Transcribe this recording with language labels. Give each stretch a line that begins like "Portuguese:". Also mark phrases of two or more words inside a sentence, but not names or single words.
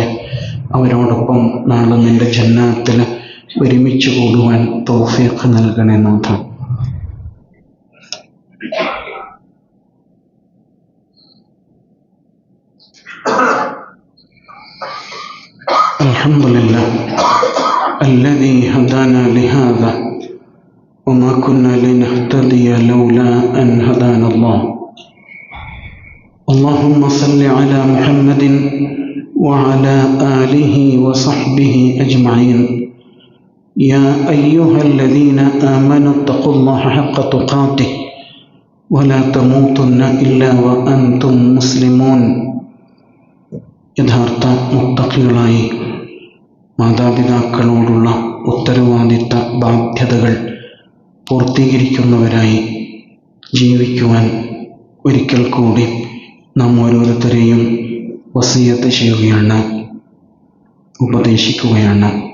Malayalam: അവരോടൊപ്പം നാളെ നിന്റെ ജന്നാത്തിൽ ഒരുമിച്ച് കൂടുവാൻ തൗഫീഖ് നൽകണേ നാഥ.
Arabic: അൽഹംദുലില്ലാഹ് الذي هدانا لهذا وما كنا لنهتدي لولا أن هدانا الله. اللهم صل على محمد وعلى آله وصحبه أجمعين. يا أيها الذين آمنوا اتقوا الله حق تقاته ولا تموتن إلا وأنتم مسلمون.
Malayalam: യഥാർത്ഥ മുത്തഖികളായി മാതാപിതാക്കളോടുള്ള ഉത്തരവാദിത്ത ബാധ്യതകൾ പൂർത്തീകരിക്കുന്നവരായി ജീവിക്കുവാൻ ഒരിക്കൽ കൂടി നാം ഓരോരുത്തരെയും വസിയത്ത് ചെയ്യുകയാണ്, ഉപദേശിക്കുകയാണ്.